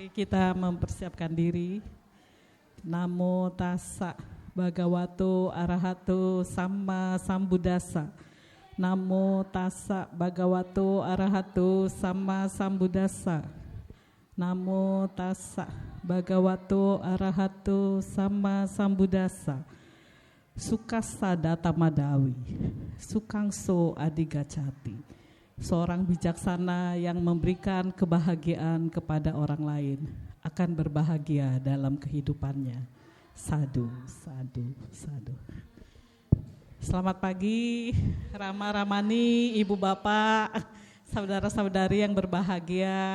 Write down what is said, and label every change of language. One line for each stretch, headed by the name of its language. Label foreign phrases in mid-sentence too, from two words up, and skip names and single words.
Indonesian: Mari kita mempersiapkan diri.
Pali: Namo tassa bhagavato arahato samma sambuddhassa. Namo tassa bhagavato arahato samma sambuddhassa. Namo tassa bhagavato arahato samma sambuddhassa. Sukassa tamadawi, sukangso adigacati.
Indonesian: Seorang bijaksana yang memberikan kebahagiaan kepada orang lain akan berbahagia dalam kehidupannya.
Pali: Sadu, sadu, sadu.
Indonesian: Selamat pagi Rama Ramani, Ibu Bapak, saudara-saudari yang berbahagia.